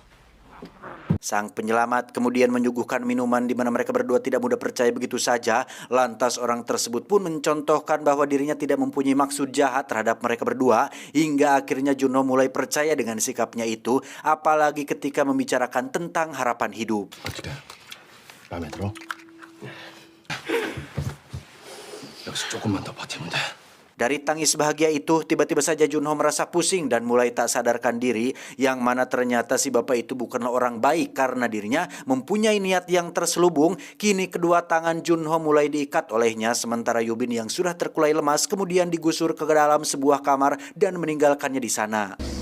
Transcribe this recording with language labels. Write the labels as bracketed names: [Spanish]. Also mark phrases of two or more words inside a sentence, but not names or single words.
[Indonesian] Sang penyelamat kemudian menyuguhkan minuman di mana mereka berdua tidak mudah percaya begitu saja. Lantas orang tersebut pun mencontohkan bahwa dirinya tidak mempunyai maksud jahat terhadap mereka berdua. Hingga akhirnya Junho mulai percaya dengan sikapnya itu, apalagi ketika membicarakan tentang harapan hidup. [Korean] 어떻게? 마음에 들어? 여기서 조금만 더 버티면 돼. [Indonesian] Dari tangis bahagia itu, tiba-tiba saja Junho merasa pusing dan mulai tak sadarkan diri, yang mana ternyata si bapak itu bukanlah orang baik karena dirinya mempunyai niat yang terselubung. Kini kedua tangan Junho mulai diikat olehnya, sementara Yubin yang sudah terkulai lemas kemudian digusur ke dalam sebuah kamar dan meninggalkannya di sana.